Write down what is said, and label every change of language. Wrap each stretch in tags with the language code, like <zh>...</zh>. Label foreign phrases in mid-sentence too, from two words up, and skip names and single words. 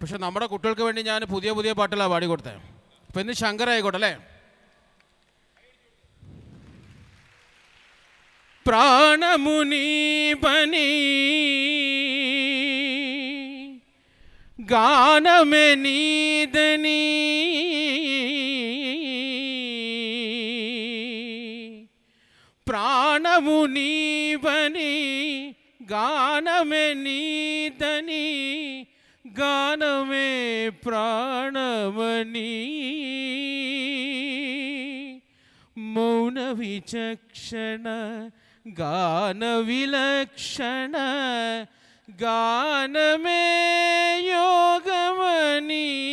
<ml>പക്ഷെ നമ്മുടെ കുട്ടികൾക്ക് വേണ്ടി ഞാൻ പുതിയ പുതിയ പാട്ടുകളാണ് പാടിക്കൊടുത്തത്. അപ്പം ഇന്ന് ശങ്കർ ആയിക്കോട്ടെ അല്ലേ?</ml> <te>ప్రాణమునీవని గానమే నీదని ప్రాణమునీవని గానమే నీదని గానమే ప్రాణమని మౌన విచక్షణ గాన విలక్షణ గానమే యోగమని</te>